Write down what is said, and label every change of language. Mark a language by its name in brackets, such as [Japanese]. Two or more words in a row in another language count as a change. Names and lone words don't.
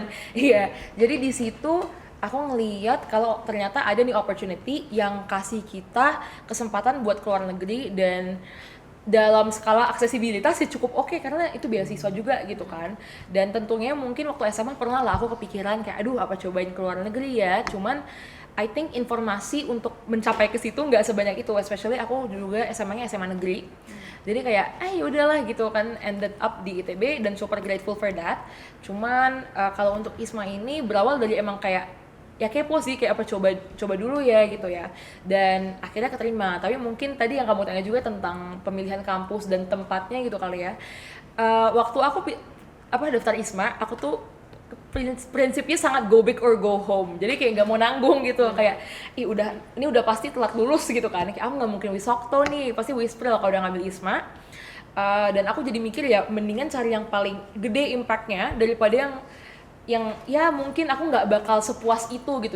[Indonesian] Iya, jadi di situ aku ngeliat kalau ternyata ada nih opportunity yang kasih kita kesempatan buat keluar negeri, dan dalam skala aksesibilitas sih cukup oke, karena itu beasiswa juga gitu kan. Dan tentunya mungkin waktu SMA pernah lah aku kepikiran kayak aduh apa cobain keluar negeri ya, cuman [English] I think [Indonesian] informasi untuk mencapai ke situ nggak sebanyak itu, especially aku juga SMA-nya SMA negeri. Jadi kayak udahlah gitu kan, [English] ended up [Indonesian] di ITB dan [English] super grateful for that. [Indonesian] Cuman kalau untuk ISMA ini berawal dari emang kayak ya kepo sih, kayak apa coba dulu ya gitu ya, dan akhirnya keterima. Tapi mungkin tadi yang kamu tanya juga tentang pemilihan kampus dan tempatnya gitu kali ya. Waktu aku daftar ISMA, aku tuh prinsipnya sangat [English] go big or go home, [Indonesian] jadi kayak nggak mau nanggung gitu. Kayak ini udah pasti telat lulus gitu kan, kayak aku nggak mungkin wisokto nih, pasti wispril kalau udah ngambil ISMA. Dan aku jadi mikir ya mendingan cari yang paling gede impactnya daripada yang ya mungkin aku nggak bakal sepuas itu gitu.